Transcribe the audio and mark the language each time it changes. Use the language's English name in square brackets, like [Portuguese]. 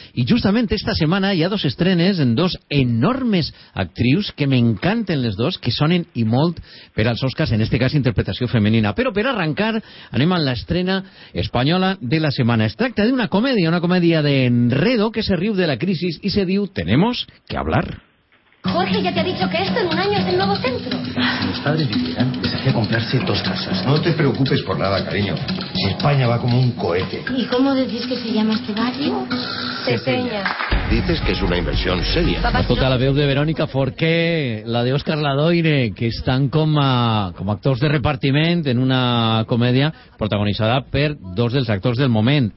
[Catalan] I justament esta setmana hi ha dos estrenes en dos enormes actrius que m'encanten les dos, que sonen i molt per als Oscars, en este cas interpretació femenina. Però per arrancar anem a l'estrena espanyola de la setmana. Es tracta d'una comèdia, una comèdia d'enredo que se riu de la crisi i se diu Tenemos que hablar. [Spanish] Jorge ya te ha dicho que esto en un año es el nuevo centro. Los padres vivían, les hacía comprarse dos casas. No te preocupes por nada, cariño. Si España va como un cohete. ¿Y cómo decís que se llama este barrio? Peña. Dices que es una inversión seria. [Catalan] Escolta, la veu de Verónica Forqué, la de Óscar Ladoire, que estan com a actors de repartiment en una comèdia protagonitzada per dos dels actors del moment.